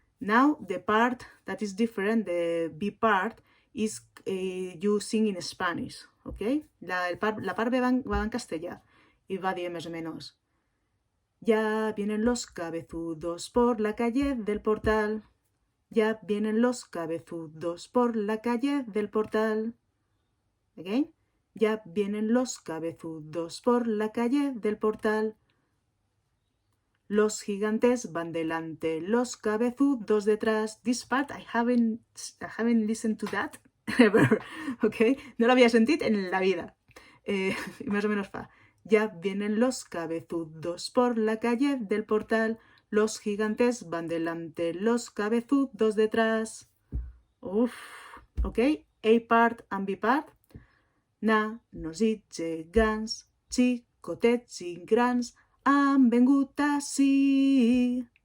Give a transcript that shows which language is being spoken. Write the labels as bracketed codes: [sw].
[en] Now, the part that is different, the B part, is you sing in Spanish, okay? [ca] La part B va en castellà y va dir més o menos. [es] Ya vienen los cabezudos por la calle del portal. Ya vienen los cabezudos por la calle del portal. Again. Ya vienen los cabezudos por la calle del portal. Los gigantes van delante, los cabezudos detrás. [en] This part I haven't listened to that ever, okay? [es] No lo había sentido en la vida. Y más o menos fa. Ya vienen los cabezudos por la calle del portal. Los gigantes van delante, los cabezudos detrás. [ca] Uf, [en] okay? A part and B part. [ca] Nanos i gegants, xicotets i grans, han vingut ací.